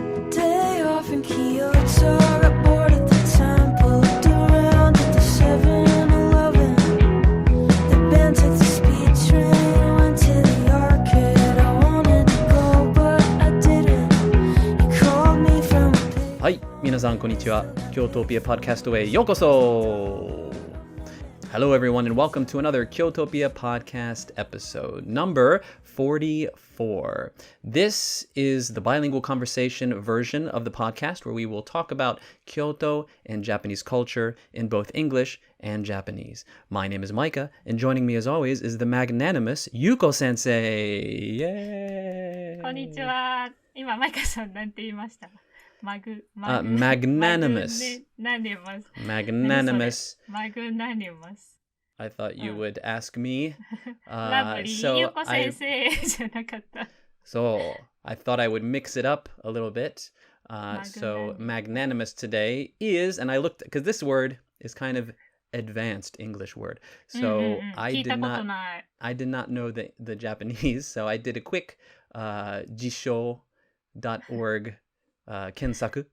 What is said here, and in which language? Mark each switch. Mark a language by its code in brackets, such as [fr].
[en] Day off in Kyoto, got bored at the temple, looked around at the 7-Eleven. The band took the speed train, went to the arcade. I wanted to go, but I didn't. You called me from a big... [ja] はい、皆さんこんにちは。Kyotopia podcast へようこそ。 [en] Hello everyone and welcome to another Kyotopia podcast episode, number 44. This is the bilingual conversation version of the podcast where we will talk about Kyoto and Japanese culture in both English and Japanese. My name is Micah, and joining me as always is the magnanimous Yuko Sensei. Yay! [ja] こんにちは。今、マイカさんなんて言いました？ [en] magnanimous. Magnanimous. Magnanimous. I thought you would ask me. [ja] ラブリー、ゆうこ先生じゃなかった。 [en] So I thought I would mix it up a little bit. So magnanimous today is, and I looked, because this word is kind of advanced English word. So I did not know the Japanese. So I did a quick jisho.org kensaku.